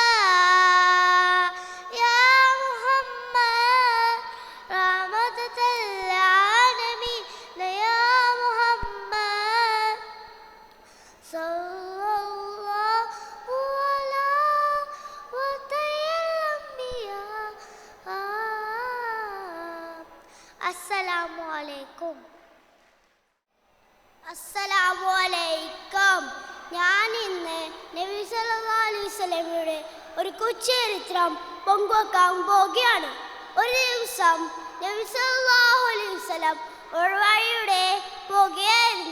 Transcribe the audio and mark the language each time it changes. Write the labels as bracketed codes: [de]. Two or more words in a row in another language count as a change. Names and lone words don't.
[ar] يا محمد رحمة العالمين يا محمد صلى الله على وتي الأنبياء السلام عليكم السلام عليكم. [ml] ഞാൻ ഇന്ന് നബി [ar] صلى الله عليه وسلم [ml] ഒരു കൊച്ചുചരിത്രം പങ്കുവെക്കാൻ പോവുകയാണ്. ഒരു ദിവസം നബി [ar] صلى الله عليه وسلم [ml] ഒരു വഴിയുടെ പോകുകയായിരുന്നു.